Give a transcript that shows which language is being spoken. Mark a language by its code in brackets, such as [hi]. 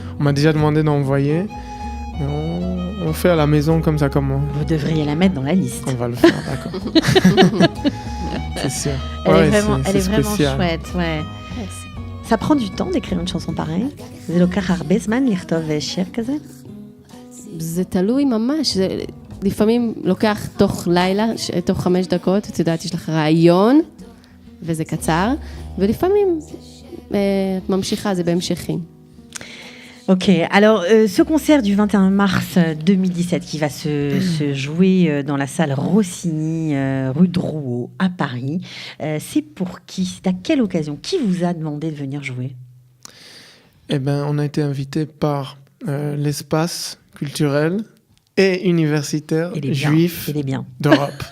[fr] On m'a déjà demandé d'envoyer. Mais on fait à la maison comme ça, comme Vous devriez la mettre dans la liste. on va le faire, d'accord. C'est sûr. Elle c'est est vraiment spécial. chouette, ouais. Ça prend du temps d'écrire une chanson pareille? [he] זה לוקח הרבה זמן לכתוב שיר כזה? זה תלוי ממש, זה לפעמים לוקח תוך לילה, תוך 5 דקות, את יודעת, יש לך רעיון, וזה קצר, ולפעמים את ממשיכה, זה בהמשכים. [fr] Ok, alors ce concert du 21 mars 2017 qui va se jouer dans la salle Rossini, rue Drouot, à Paris, c'est pour qui? C'est à quelle occasion? Qui vous a demandé de venir jouer? Eh ben, on a été invité par l'espace culturel et universitaire juif d'Europe.